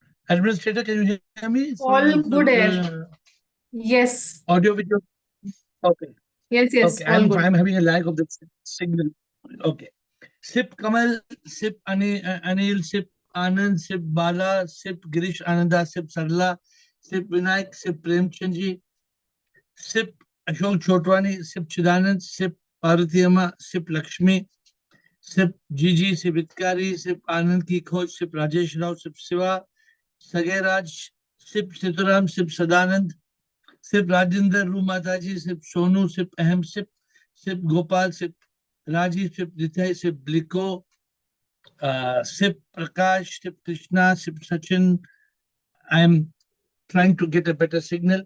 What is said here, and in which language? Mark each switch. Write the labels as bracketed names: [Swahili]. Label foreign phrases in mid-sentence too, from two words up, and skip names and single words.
[English] Administrator, can you hear me? All good, AiR. Yes. Audio, video. Okay. Yes, Okay. all I'm good. having a lag of the signal. Okay. Sip Kamal, Sip Anil, Sip Anand, Sip Bala, Sip Girish Ananda, Sip Sarla, Sip Vinayak, Sip Premchandji, Sip Ashok Chotwani, Sip Chidanand, Sip Parvati Amma, Sip Lakshmi, Sip Gigi, Sip Itkari, Sip Anand Ki Khoj, Sip Rajesh Rao, Sip Siva, Sage Raj, Sip Situram, Sip Sadanand, Sip Rajinder, Ru Mataji, Sip Sonu, Sip Ahem, Sip Gopal, Sip Rajiv, Sip Nithai, Sip Bliko, Sip Prakash, Sip Krishna, Sip Sachin. I'm trying to get a better signal.